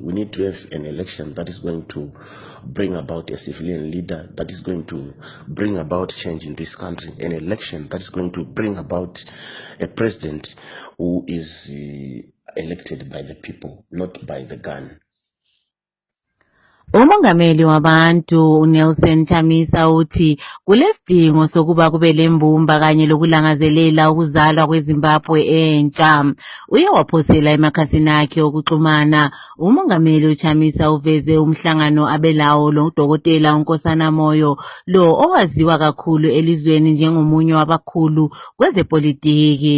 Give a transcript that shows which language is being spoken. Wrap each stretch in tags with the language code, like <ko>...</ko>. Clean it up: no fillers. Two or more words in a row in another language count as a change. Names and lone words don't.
<en>We need to have an election that is going to bring about a civilian leader, that is going to bring about change in this country, an election that is going to bring about a president who is elected by the people, not by the gun.</en> <nd>Umongameli wabantu uNelson Chamisa uthi kulesidingo sokuba kube lembumba kanye lokulangazelela ukuzalwa kweZimbabwe entsha. Uye waphosela emakhasini akhe okuxhumana. Umongameli uChamisa uveze umhlangano abelawo loDokotela uNkosana Moyo, lo owaziwa kakhulu elizweni njengomunye wabakhulu kwezepolitiki.</nd>